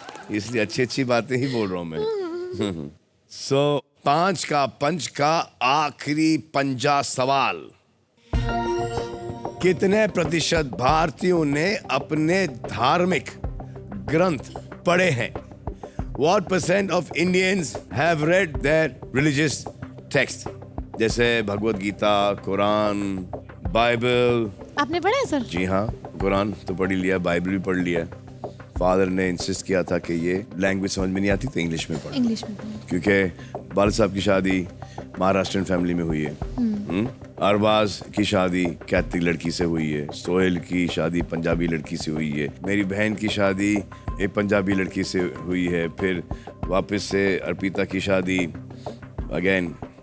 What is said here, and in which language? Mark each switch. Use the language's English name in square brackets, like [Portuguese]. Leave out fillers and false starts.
[Hindi] इसलिए अच्छी अच्छी बातें ही बोल रहा हूं मैं। सो 5 का पंच का आखिरी पंजा सवाल। कितने प्रतिशत भारतीयों ने अपने धार्मिक ग्रंथ पढ़े हैं? [English] What % of Indians have read their religious text? [Hindi] जैसे भगवत गीता, कुरान, बाइबल। आपने पढ़ा है सर? जी हाँ, कुरान तो पढ़ ही लिया, बाइबल भी पढ़ लिया। फादर ने इंसिस्ट किया था कि ये लैंग्वेज समझ में नहीं आती तो इंग्लिश में पढ़ो, इंग्लिश में। क्योंकि बाल साहब की शादी महाराष्ट्रियन फैमिली में हुई है, अरबाज की शादी कैथलिक लड़की से हुई है, सोहेल की शादी पंजाबी लड़की से हुई है, मेरी बहन की शादी एक पंजाबी लड़की से हुई है, फिर वापस से अर्पिता की शादी अगेन।